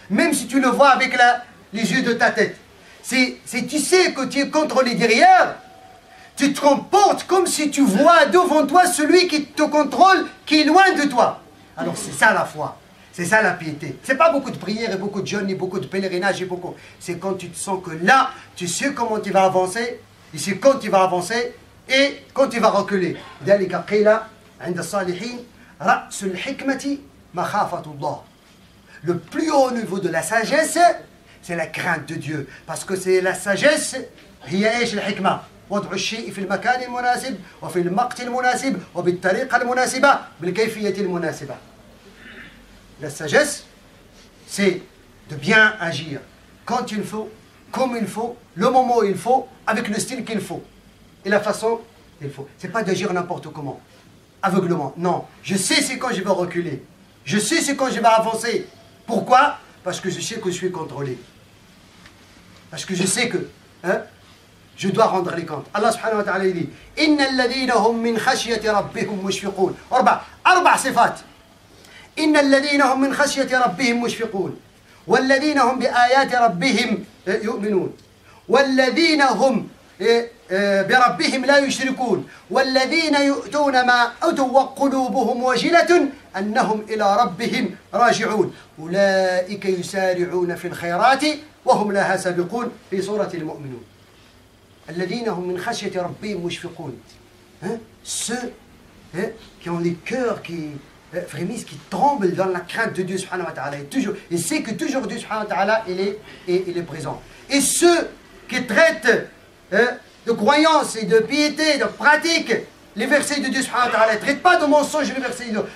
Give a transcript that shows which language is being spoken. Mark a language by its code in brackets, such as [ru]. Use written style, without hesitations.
[fr] Même si tu le vois avec les yeux de ta tête. Tu sais que tu es contrôlé derrière, tu te comportes comme si tu vois devant toi celui qui te contrôle, qui est loin de toi. Alors c'est ça la foi. C'est ça la piété. C'est pas beaucoup de prières et beaucoup de jeûnes et beaucoup de pèlerinages et beaucoup. C'est quand tu te sens que là, tu sais comment tu vas avancer, et c'est quand tu vas avancer et quand tu vas reculer. [ar] ذلك قيل عند الصالحين رأس الحكمة مخافة الله. [fr] Le plus haut niveau de la sagesse, c'est la crainte de Dieu. Parce que c'est la sagesse, [ar] هي ايش الحكمة؟ وضع الشيء في المكان المناسب وفي الوقت المناسب وبالطريقة المناسبة بالكيفية المناسبة. [fr] La sagesse, c'est de bien agir quand il faut, comme il faut, le moment où il faut, avec le style qu'il faut et la façon qu'il faut. C'est pas d'agir n'importe comment, aveuglement. Non, je sais c'est quand je vais reculer. Je sais c'est quand je vais avancer. Pourquoi? Parce que je sais que je suis contrôlé. Parce que je sais que je dois rendre les comptes. Allah subhanahu wa ta'ala dit [ar] إن الذين هم من خشية ربهم مشفقون. أربع صفات. إن الذين هم من خشية ربهم مشفقون والذين هم بآيات ربهم يؤمنون والذين هم بربهم لا يشركون والذين يؤتون ما أتوا وقلوبهم وجلة أنهم إلى ربهم راجعون أولئك يسارعون في الخيرات وهم لها سابقون في سورة المؤمنون. الذين هم من خشية ربهم مشفقون. [fr] Ceux qui ont les cœurs qui frémissent, qui tremblent dans la crainte de Dieu subhanahu wa ta'ala. Et c'est que toujours Dieu subhanahu wa ta'ala il est présent. Et ceux qui traitent de croyance et de piété, de pratique, les versets de Dieu subhanahu wa ta'ala, ne traitent pas de mensonges les versets de Dieu.